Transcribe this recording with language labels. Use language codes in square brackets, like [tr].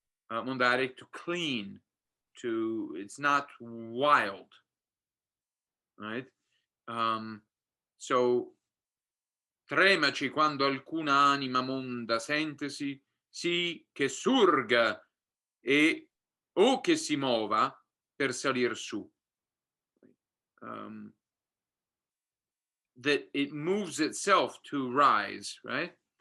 [en] Mondare, to clean, to it's not wild, right? [it] So tremaci quando alcuna anima monda sentesi, sì che surga e o che si muova per salir su. [en] That it moves itself to rise, right?